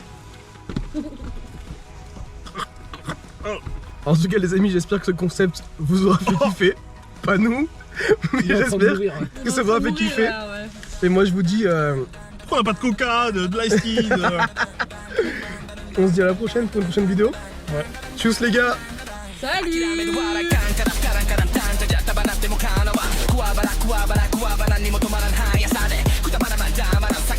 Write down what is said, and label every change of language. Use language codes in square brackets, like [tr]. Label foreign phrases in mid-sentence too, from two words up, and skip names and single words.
[fr] En tout cas, les amis, j'espère que ce concept vous aura fait kiffer. Pas nous, mais Il est en train de j'espère mourir. que ça vous aura fait Mourir, kiffer. là, ouais. Et moi, je vous dis, Pourquoi on a pas de coca, de l' [en] ice tea [fr] on se dit à la prochaine pour une prochaine vidéo. Ouais. Tchuss, les gars! Salut. [ja] くわばらくわばらくわばら何にも止まらん速さでくたばらまだまだ